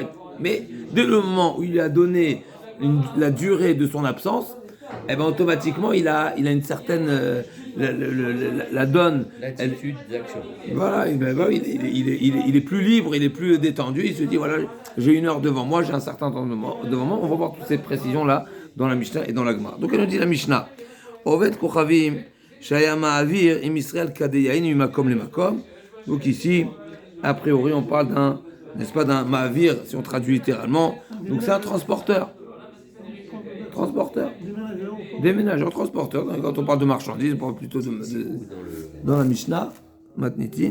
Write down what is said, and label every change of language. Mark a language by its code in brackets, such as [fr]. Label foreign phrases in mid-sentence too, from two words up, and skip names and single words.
[fr] Mais dès le moment où il a donné la durée de son absence, eh ben automatiquement il a une certaine la donne. L'attitude d'action. Voilà, il est plus libre, il est plus détendu. Il se dit voilà, j'ai une heure devant moi, j'ai un certain temps devant moi. On va voir toutes ces précisions là dans la Mishnah et dans la Gemara. Donc elle nous dit la Mishnah. [he] עובד כוכבים שהיה מעביר עם ישראל כדי יין ממקום למקום. [fr] Donc ici, a priori, on parle d'un ma'avir, si on traduit littéralement. Donc c'est un transporteur. Déménageur, transporteur. Quand on parle de marchandises, on parle plutôt dans la Mishnah, Matnitin.